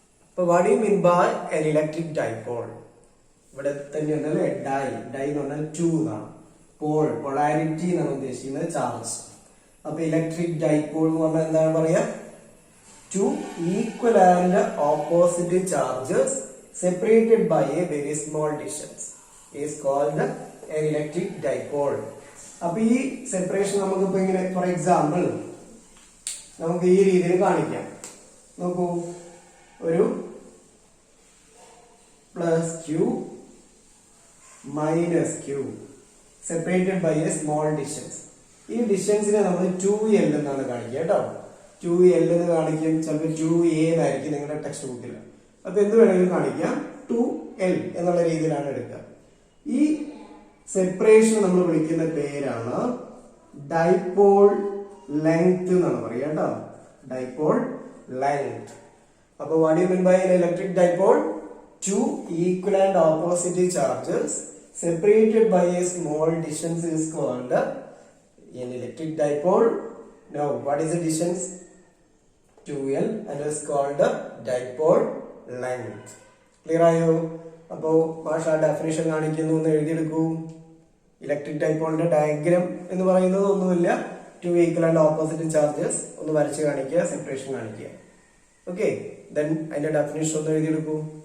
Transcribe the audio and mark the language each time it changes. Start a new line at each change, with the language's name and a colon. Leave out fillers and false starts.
English: അപ്പൊ what you mean by an electric dipole?
Malayalam: ഇവിടെ തന്നെയാണ് അല്ലെ. ഡൈ എന്ന് പറഞ്ഞാൽ 2 എന്നാണ്. പോൾ, പൊളാരിറ്റി എന്നാണ് ഉദ്ദേശിക്കുന്നത്, ചാർജ്. അപ്പൊ ഇലക്ട്രിക് ഡൈപോൾ എന്ന് പറഞ്ഞാൽ എന്താണ് പറയാ?
English: 2 equal and opposite charges separated by a very small distance is called an electric dipole.
Malayalam: അപ്പൊ ഈ സെപ്പറേഷൻ നമുക്കിപ്പോ ഇങ്ങനെ ഫോർ എക്സാമ്പിൾ നമുക്ക് ഈ രീതിയിൽ കാണിക്കാം.
English: നോക്കൂ, ഒരു plus q minus q separated by a small distance.
Malayalam: ഈ ഡിസ്റ്റൻസിനെ നമ്മൾ 2L എന്നാണ് കാണിക്കുക കേട്ടോ. 2L എന്ന് കാണിക്കും, ചിലപ്പോൾ 2A എന്നായിരിക്കും നിങ്ങളുടെ ടെക്സ്റ്റ് ബുക്കിൽ. അപ്പൊ എന്ത് വേണമെങ്കിലും കാണിക്കാം, 2L എന്നുള്ള രീതിയിലാണ് എടുക്കുക. ഈ സെപ്പറേഷൻ നമ്മൾ വിളിക്കുന്ന പേരാണ് ഡൈപോൾ ലെങ്ത് എന്നാണ് പറയുക കേട്ടോ.
English: Dipole length. അപ്പൊ what you mean by an electric dipole? Two equal and opposite charges separated by a small distance is called an electric dipole. Now, what is the distance? 2L and is called dipole length.
Malayalam: Clear ആയോ? അപ്പോ ഭാഷ definition കാണിക്കുന്നു എന്ന് എഴുതിയെടുക്കൂ. Electric ഡൈപോളിന്റെ diagram എന്ന് പറയുന്നത് ഒന്നുമില്ല,
English: 2 equal and opposite charges
Malayalam: ഒന്ന് വരച്ച് കാണിക്കുക, സെപ്പറേഷൻ കാണിക്കുക. ഓക്കെ, ദെൻ അതിന്റെ ഡെഫിനിഷൻ ഒന്ന് എഴുതിയെടുക്കൂ.